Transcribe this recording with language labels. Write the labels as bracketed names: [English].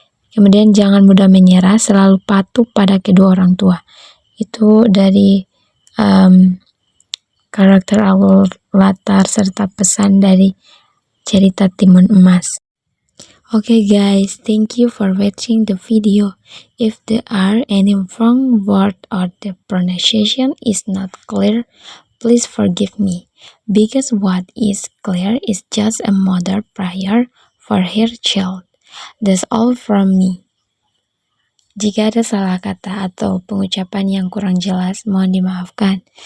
[Indonesian] Kemudian jangan mudah menyerah, selalu patuh pada kedua orang tua. Itu dari karakter alur, latar, serta pesan dari cerita Timun Emas. [English] Okay guys, thank you for watching the video. If there are any wrong word or the pronunciation is not clear, please forgive me. Because what is clear is just a mother prayer for her child. That's all from me. [Indonesian] Jika ada salah kata atau pengucapan yang kurang jelas, mohon dimaafkan.